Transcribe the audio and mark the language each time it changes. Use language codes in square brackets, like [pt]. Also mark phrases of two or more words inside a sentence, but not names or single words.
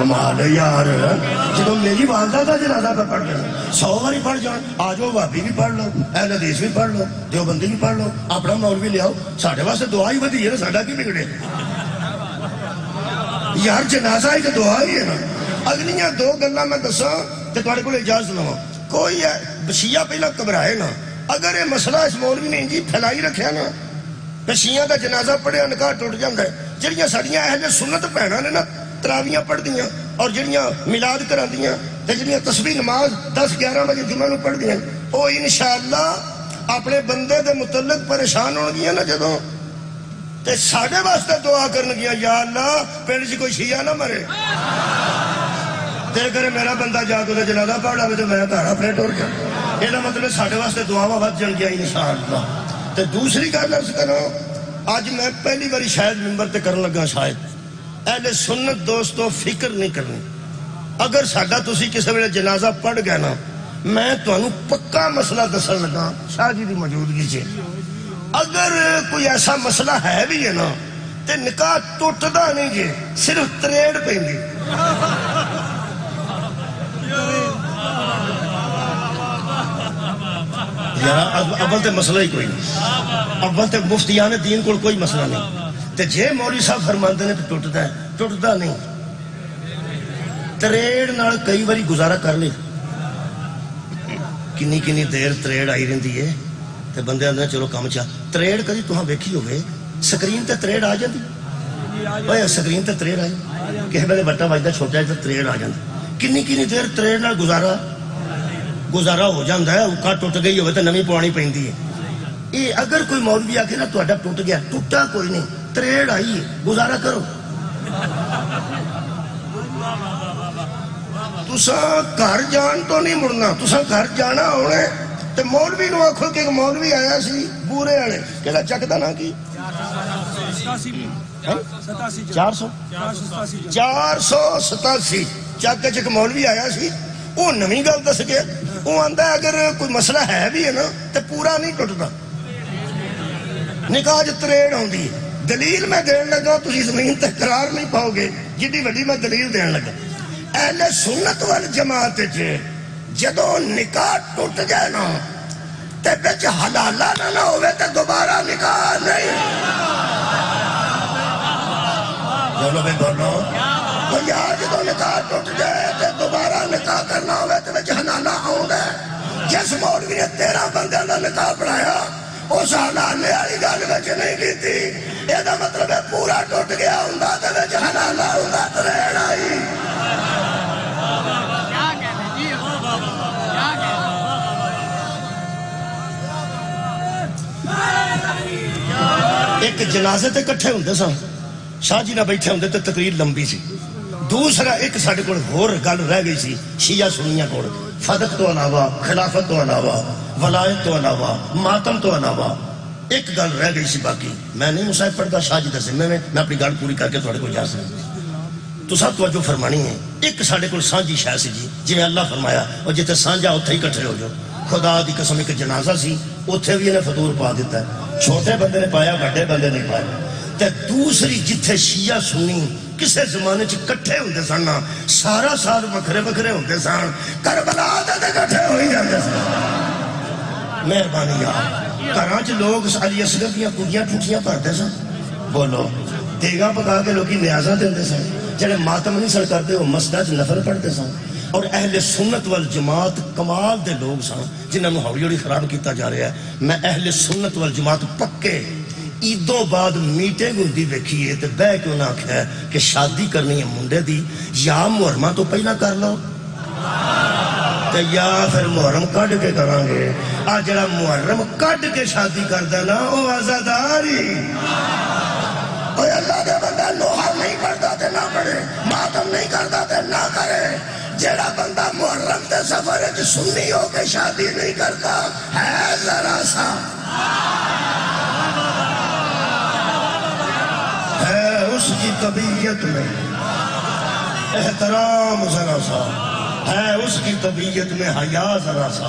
[ur] کمال ہے یار، جب میری والدہ کا جنازہ پہ پڑھ جانا 100 باری پڑھ جان، آ جاؤ بھابی بھی پڑھ لو، اہل حدیث بھی پڑھ لو، دیوبندی بھی پڑھ لو، اپنا مولوی لے آؤ، [pa] ساڈے واسطے دعا ہی ودی ہے نا، ساڈا کی بگڑے یار، [ur] جنازہ ایک دعا ہی ہے نا۔ [pa] اگلیاں 2 گلاں میں دساں تے تہاڈے کول اجازت لواں، کوئی شیعہ پہلا گھبرائے نا، اگر یہ مسئلہ اس مولوی نے انجی پھیلائی رکھیا نا کہ شیعہ دا جنازہ پڑھیا نکاح ٹوٹ جاندا ہے، جڑیاں ساڈیاں اہل سنت بہناں نے نا تراویاں پڑھ دیاں اور جڑیاں میلاد کراندیاں تے جڑیاں تسبیح نماز 10-11 بجے جمعہ نوں پڑھ دیاں، او انشاءاللہ اپنے بندے دے متعلق پریشان ہون گیاں نا جدوں، تے ساڈے واسطے دعا کرن گیاں، یا اللہ پنڈ چ کوئی شیعہ نہ مرے، دل کرے میرا بندہ جا کے جنازہ پڑھ لے تو میں گھر اپنے ٹر جا، یہ مطلب ساڈے واسطے دعاواں ود جان گیا انشاءاللہ۔ تے دوسری گل عرض کروں، اج میں پہلی باری شاید ممبر تے کرن لگا، شاید اہل سنت دوستو فکر نہیں کرنی، اگر ساڈا تسی کسی ویلے جنازہ پڑھ گیا نا، میں تانوں پکا مسئلہ دسن لگا شاہ جی دی موجودگی چ، اگر کوئی ایسا مسئلہ ہے بھی ہے نا تے نکاح ٹوٹدا نہیں جے، صرف تریڑ پیندی۔ یار اول تے مسئلہ ہی کوئی نہیں، اول تے مفتیان دین کو کوئی مسئلہ نہیں، تے جے مولوی صاحب فرماندے نے تو ٹوٹدا ہے، ٹوٹدا نہیں، تریڑ نال کئی باری گزارا کر لے، کنی کنی دیر تریڑ آئی رہندی ہے تے بندے آندے چلو کم چا، تریڑ کدی تہاں ویکھی ہوے سکرین تے تریڑ آ جاندی، اوے سکرین تے تریڑ آئی، کسے ویلے بٹا وجدا چھوٹا ہے تے تریڑ آ جاندی، کنی کنی دیر تریڑ نال گزارا ہو جاندہ ہے، اوکا ٹوٹ گئی ہوئے تو نمی پوانی پہندی ہے۔ یہ اگر کوئی مولوی آکے نا تہاڈا ٹوٹ گیا، ٹوٹا کوئی نہیں، تریڑ آئی ہے، گزارا کرو۔ تساں گھر جان تو نہیں مڑنا، تساں گھر جانا ہونے تے مولوی نو آکھو کہ ایک مولوی آیا سی بورے والے، کہڑا چک دا نا کی 487 چک چک مولوی آیا سی، وہ نویں گل دس گیا، وہ آندا ہے اگر کوئی مسئلہ ہے بھی ہے نا تو پورا نہیں ٹوٹتا، نکاح تریڑ ہوندی ہے۔ دلیل میں دین لگا، تسی زمین تے قرار نہیں پاؤ گے، جدی وڈی میں دلیل دین لگا۔ اہل سنت والجماعت جدوں نکاح ٹوٹ جائے نا تے وچ حلالہ نہ ہوئے تے دوبارہ نکاح نہیں، بولو بے بولو یار، جدو نکاح ٹوٹ جائے تے دوبارہ نکاح کرنا ہوئے تے وچ حلالہ آؤندا ہے۔ جس مولوی نے 13 بندیاں دا نکاح پڑھایا اس حلالے والی گل وچ نہیں کیتی، یہ دا مطلب ہے پورا ٹوٹ گیا ہوندا تے وچ حلالہ ہوندا تے رہنا ہی۔ ایک جنازے تے کٹھے ہوندے سن، شاہ جی نہ بیٹھے ہوندے تے تقریر لمبی سی، دوسرا ایک ساڈے کول ہور گل رہ گئی سی شیعہ سنیاں کول، فدق تو علاوہ، خلافت تو علاوہ، ولایت تو علاوہ، ماتم تو علاوہ ایک گل رہ گئی سی، باقی میں نہیں مصاحب پڑھتا شاہ جی دے ذمے میں اپنی گل پوری کر کے تہاڈے کول جا سکدا۔ تساں توجہ فرمانی ہے، ایک ساڈے کول سانجھی شے سی جی، جویں اللہ فرمایا اور جتے سانجھا اوتھے ہی کٹھے ہو جاؤ، خدا دی قسم ایک جنازہ سی، اوتھے بھی انہیں فطور پا دیتا ہے، چھوٹے بندے نے پایا، بڑے بندے نے پایا۔ تے دوسری جتھے شیعہ سنی کسے زمانے چ کٹھے ہوندے سن، سارا سال وکھرے وکھرے ہوندے سن، کربلا تے کٹھے ہوئی جاندے سن۔ مہربانی یار، گھراں چ لوگ علی اصغر دیاں کڑیاں ٹوٹیاں بھرتے سن، بولو دیگاں پکا کے لوکی نیازاں دیندے سن، جڑے ماتم نہیں سن کرتے وہ مسجد چ نفل پڑھتے سن، اور اہل سنت والجماعت کمال دے لوگ سن جنہاں نوں ہولی ہولی خراب کیتا جا رہا ہے۔ میں اہل سنت والجماعت پکے عیدوں بعد میٹنگ ہوندی ویکھی ہے تے بہ کے انہاں آکھیا کہ شادی کرنی ہے منڈے دی، یا محرمہ تو پہلا کر لو تے یا پھر محرم کڈ کے کران گے۔ آ جڑا محرم کڈ کے شادی کردا نا او عزاداری، اوے اللہ دے بندہ لوہا نہیں پڑھدا تے نہ پڑھے، ماتم نہیں کردا تے نہ کرے۔ [ur] جڑا بندہ محرم تے سفر وچ سنی ہو کے شادی نہیں کرتا ہے ذرا سا اس کی طبیعت میں احترام ذرا سا ہے، اس کی طبیعت میں حیا ذرا سا۔